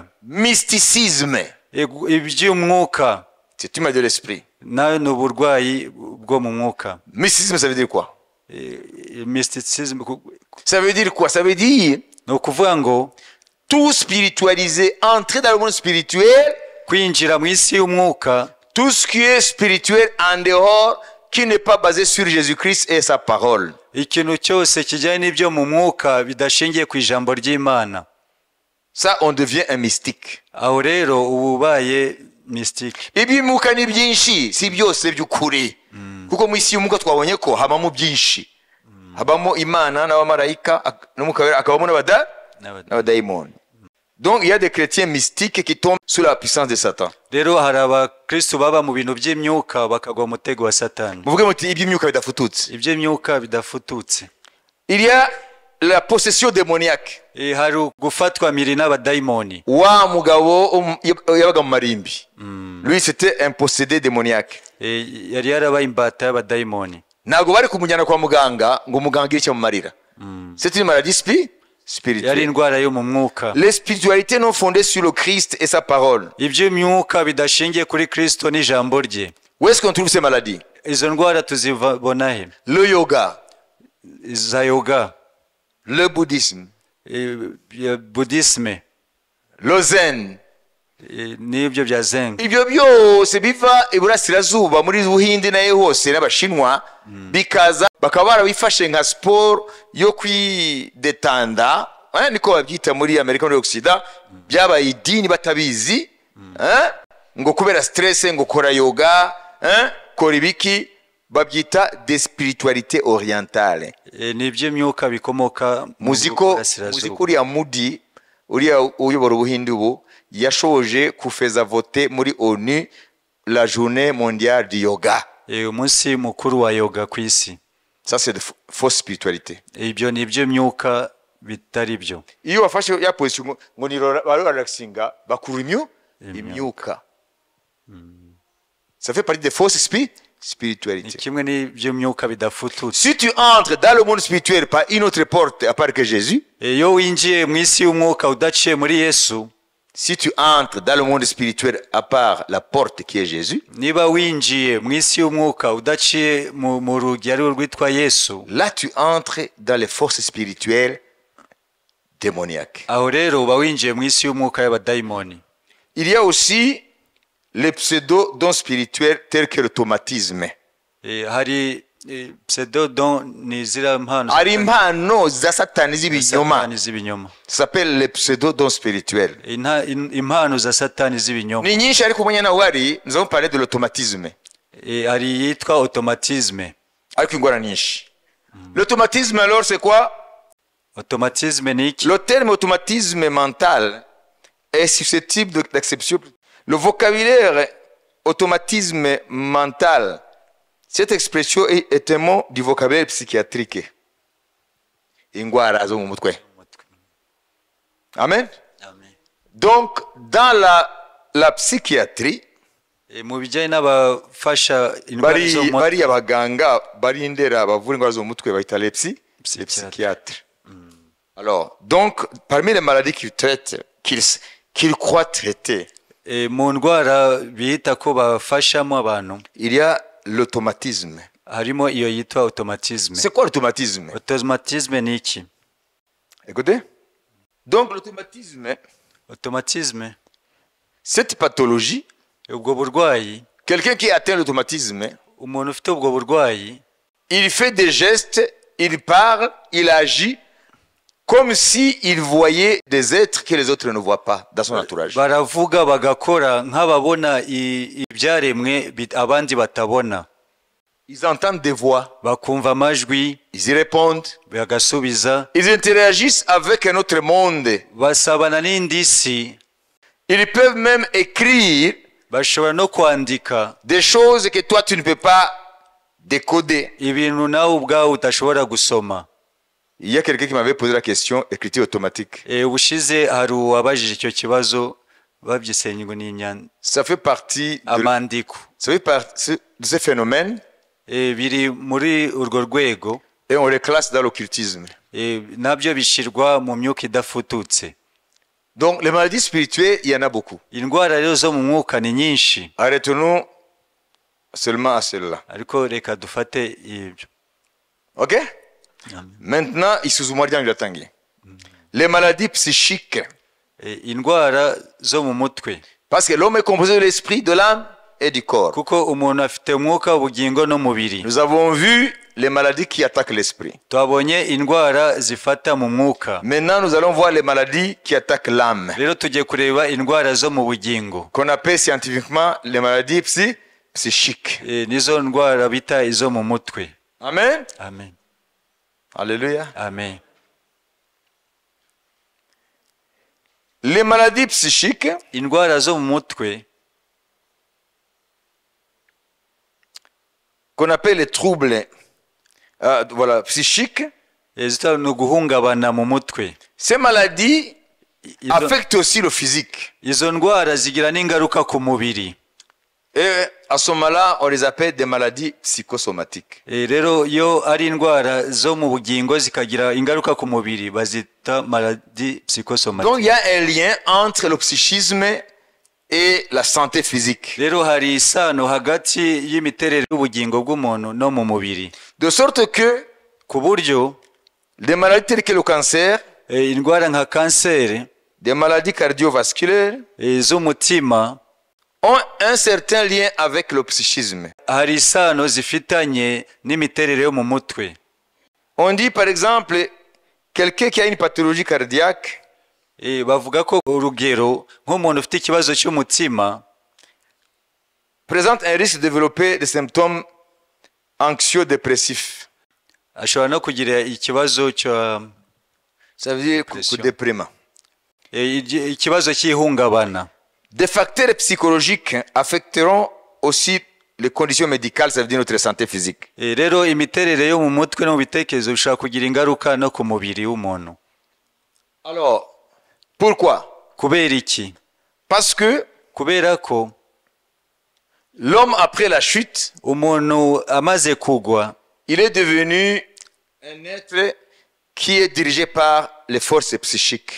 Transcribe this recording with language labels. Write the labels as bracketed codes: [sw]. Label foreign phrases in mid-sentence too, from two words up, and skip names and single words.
[fr] Mysticisme, [rw] Iby'umwuka [fr] c'est une maladie de l'esprit. [rw] nayo ni uburwayi bwo mu mwuka. [fr] Mysticisme, ça veut dire quoi? Mysticism Ça veut dire quoi? Ça veut dire [rw] ni ukuvuga ngo [fr] tout spiritualiser, entrer dans le monde spirituel, [rw] kwinjira mu isi y'umwuka, [fr] tout ce qui est spirituel en dehors, qui n'est pas basé sur Jésus-Christ et sa parole. [rw] ikintu cyose kijyanye n'ibyo mu mwuka bidashingiye ku ijambo ry'Imana, [fr] Ça, on devient un mystique. [rw] aho rero uba ubaye mystique. Iby'umwuka ni byinshi, si byose by'ukuri. Kuko mu isi y'umwuka twabonye ko habamo byinshi. Habamo Imana n'abamarayika, n'umwuka wera, hakabamo n'abadayimoni. [fr] Donc il y a des chrétiens mystiques qui tombent sous la puissance de Satan. [rw] Rero hari abakristo baba mu bintu by'imyuka bakagwa mu mutego wa Satani, Muvuge muti iby'imyuka bidafututse. iby'imyuka bidafututse. [fr] Il y a la possession démoniaque. [rw] Hari gufatwa miri n'abadayimoni. Wa mugabo yabaga mu marimbi. [fr] Lui c'était un possédé démoniaque. [rw] Yari yarabaye imbata y'abadayimoni. Ntabwo bari kumujyana kwa muganga ngo muganga agire icyo amumarira. [fr] C'est une maladie [rw] Yari [fr] spirituelle. [rw] indwara yo mu mwuka. [fr] Les spiritualités non fondées sur le Christ et sa parole. [rw] Iby'imyuka bidashingiye kuri Kristo n'ijambo rye. [fr] Où est-ce qu'on trouve ces maladies? [rw] Izo ndwara tuzibona he? [fr] Le yoga, [rw] Za yoga, [fr] le bouddhisme, [rw] budisme, [fr] le zen. [rw] n'ibyo bya zen. Ibyo byose biva iburasirazuba muri Buhindi nayo hose n'Abashinwa, bikaza bakaba barabifashe nka sport yo kwidetanda, niko babyita muri Amerika no Occident, byabaye idini batabizi, ngo kubera stress ngo kora yoga, kora ibiki, babyita [fr] des spiritualités orientales. [rw] N'iby'imyuka bikomoka Muziko uriya Mudi uriya uyobora Ubuhindi ubu yashoje kufeza vote muri ONU [fr] la journée mondiale du yoga. [rw] Umunsi mukuru wa yoga ku isi. [fr] Ça c'est de fausse spiritualité. [rw] Ibyo ni iby'imyuka bitari byo. Iyo wafashe ya position ngo ni relaxinga bakuru imyuka. [fr] Ça fait partie des fausses spiritualités. [rw] Kimwe n'iby'imyuka bidafututse. [fr] Si tu entres dans le monde spirituel par une autre porte à part que Jésus, [rw] iyo winjiye mu isi y'umwuka udaciye muri Yesu, [fr] si tu entres dans le monde spirituel à part la porte qui est Jésus, [rw] niba winjiye mu isi y'umwuka udaciye mu rugi ari rwitwa Yesu, [fr] là tu entres dans les forces spirituelles démoniaques. [rw] aho rero uba winjiye mu isi y'umwuka y'abadayimoni. [fr] Il y a aussi les pseudo-dons spirituels tels que l'automatisme. [rw] Hari pseudo-don ni zira mpano. Hari impano za satani z'ibinyoma. [fr] Ça s'appelle les pseudo-dons spirituels. [rw] Impano za satani z'ibinyoma. Ni nyinshi ariko umenya nawe wari, [fr] nous allons parler de l'automatisme. [rw] Hari yitwa automatisme. Ariko ingora nyinshi. [fr] L'automatisme alors c'est quoi? [rw] Automatisme ni iki? [fr] Le terme automatisme mental est susceptible d'acception. Le vocabulaire automatisme mental, cette expression est un mot du vocabulaire psychiatrique. [rw] Ingwara zo mu mutwe. Amen. Amen. [fr] Donc dans la psychiatrie, [rw] mu bijyanye n'abafasha indwara zo mu bari abaganga bari indera bavura indwara zo mu mutwe bahita [fr] les psychiatres. Alors, donc parmi les maladies qu'ils traitent, qu'ils croient traiter, [rw] mu ndwara bihita ko bafashamo abantu, [fr] il y a l'automatisme. [rw] harimo iyo yitwa automatisme. [fr] C'est quoi l'automatisme? [rw] Automatisme ni iki? [fr] Écoutez. Donc automatisme, cette pathologie, [rw] ubwo burwayi, [fr] quelqu'un qui atteint l'automatisme, [rw] umuntu ufite ubwo burwayi, [fr] il fait des gestes, il parle, il agit comme si il voyait des êtres que les autres ne voient pas dans son entourage. [rw] baravuga bagakora nk'ababona ibyaremwe abandi batabona. [fr] Ils entendent des voix, [rw] Bakumva amajwi, [fr] ils y répondent, [rw] bagasubiza, [fr] ils interagissent avec un autre monde. [rw] basabana n'indi si. [fr] Ils peuvent même écrire [rw] bashobora no kwandika [fr] des choses que toi tu ne peux pas décoder. [rw] ibintu nawe ubwawe utashobora gusoma. [fr] Il y a quelqu'un qui m'avait posé la question, écriture automatique. [rw] Ubushize hari uwabajije icyo kibazo babyise ngo ni [fr] Ça fait partie [rw] amandiko. [fr] Ça fait partie de ce phénomène. [rw] Biri muri urwo rwego. [fr] Et on les classe dans l'occultisme. [rw] Nabyo bishirwa mu myuka idafututse. [fr] Donc les maladies spirituelles, il y en a beaucoup. [rw] Indwara rero zo mu mwuka ni nyinshi. [fr] Arrêtons-nous seulement à celle-là. [rw] Ariko reka dufate ibyo. OK? Maintenant, isuzumwa ry'angilatangiye. [fr] Les maladies psychiques. [rw] Indwara zo mu mutwe. [fr] Parce que l'homme est composé de l'esprit, de l'âme et du corps. [rw] Kuko umuntu afite umwuka, ubugingo no mubiri. [fr] Nous avons vu les maladies qui attaquent l'esprit. [rw] Twabonye indwara zifata mu mwuka. [fr] Maintenant, nous allons voir les maladies qui attaquent l'âme. [rw] Rero tujye kureba indwara zo mu bugingo. [fr] Qu'on appelle scientifiquement les maladies psychiques. [rw] Nizo ndwara bita izo mu mutwe. Amen. Amen. Alléluia. Amen. [fr] Les maladies psychiques, [rw] indwara zo mu mutwe, [fr] qu'on appelle les troubles voilà, psychiques, [rw] guhungabana mu mutwe. [fr] Ces maladies affectent aussi le physique. [rw] Izo ndwara zigira n'ingaruka ku mubiri. [fr] Et à ce moment-là, on les appelle des maladies psychosomatiques. [rw] Rero yo ari indwara zo mu bugingo zikagira ingaruka ku mubiri bazita [fr] maladie psychosomatique. Donc il y a un lien entre le psychisme et la santé physique. [rw] Rero hari isano hagati y'imiterere y'ubugingo bw'umuntu no mu mubiri. [fr] De sorte que [rw] ku buryo [fr] des maladies telles que le cancer, [rw] indwara nka kanseri, [fr] des maladies cardiovasculaires, [rw] z'umutima [fr] ont un certain lien avec le psychisme. [rw] Hari isano zifitanye n'imiterere yo mu mutwe. [fr] On dit par exemple quelqu'un qui a une pathologie cardiaque, [rw] bavuga ko urugero nk'umuntu ufite ikibazo cy'umutima [fr] présente un risque de développer des symptômes anxio-dépressifs. [rw] Ashobora no kugira ikibazo cyo, [fr] ça veut dire déprimant. [rw] Ikibazo cy'ihungabana. [fr] Des facteurs psychologiques affecteront aussi les conditions médicales, ça veut dire notre santé physique. [rw] Rero imiterere yo mu mutwe no bitekerezo bishobora kugira ingaruka no ku mubiri w'umuntu. [fr] Alors, pourquoi? [rw] Kubera iki? [fr] Parce que [rw] kubera ko [fr] l'homme après la chute, [rw] umuntu amaze kugwa, [fr] il est devenu un être qui est dirigé par les forces psychiques.